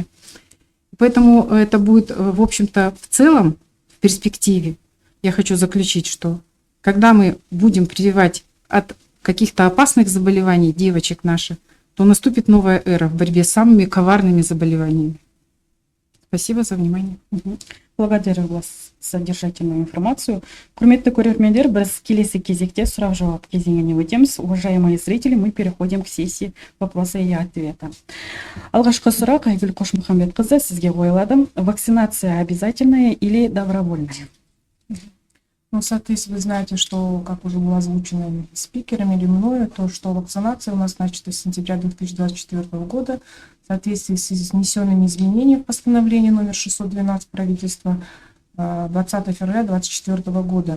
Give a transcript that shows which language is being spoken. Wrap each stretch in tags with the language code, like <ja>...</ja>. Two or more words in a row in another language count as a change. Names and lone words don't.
<ru>Поэтому это будет, в общем-то, в целом, в перспективе, я хочу заключить, что когда мы будем прививать от каких-то опасных заболеваний девочек наших, то наступит новая эра в борьбе с самыми коварными заболеваниями. Спасибо за внимание. Благодарю вас содержательную информацию.</ru> <kk>Құрметті көрермендер, біз келесі кезекте сұрақ-жауап кезеңіне өтеміз.</kk> <ru>Уважаемые зрители, мы переходим к сессии вопроса и ответа.</ru> <kk>Алғашқы сұрақ Айгүл Қошмұхамбетқызы сізге қойылады.</kk> <ru>Вакцинация обязательная или добровольная? Ну, в соответствии, вы знаете, что, как уже было озвучено спикерами или мною, то, что вакцинация у нас начата с сентября 2024 года в соответствии с внесенными изменениями в постановление номер 612 правительства 20 февраля 2024 года.</ru>